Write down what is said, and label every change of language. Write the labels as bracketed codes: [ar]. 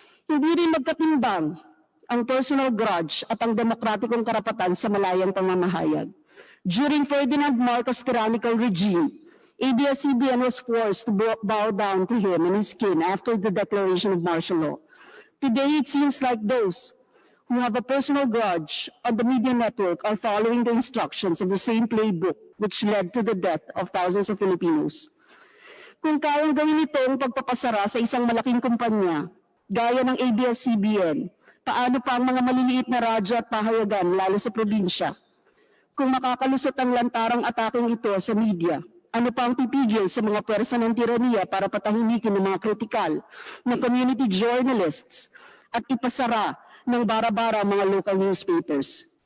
[tl] Hindi rin magkatimbang ang personal grudge at ang demokratikong karapatan sa malayang pamamahayag. [en] During Ferdinand Marcos' tyrannical regime, ABS-CBN was forced to bow down to him and his kin after the declaration of martial law. Today, it seems like those who have a personal grudge on the media network are following the instructions of the same playbook which led to the death of thousands of Filipinos. [tl] Kung kayang gawin ito ang pagpapasara sa isang malaking kumpanya, gaya ng ABS-CBN, paano pa ang mga maliliit na radyo at pahayagan lalo sa probinsya? Kung makakalusot ang lantarang ataking ito sa media, Ano pa ang pipigil sa mga pwersa ng tiraniya para patahimikin ng mga kritikal na community journalists at ipasara ng bara-bara mga local newspapers?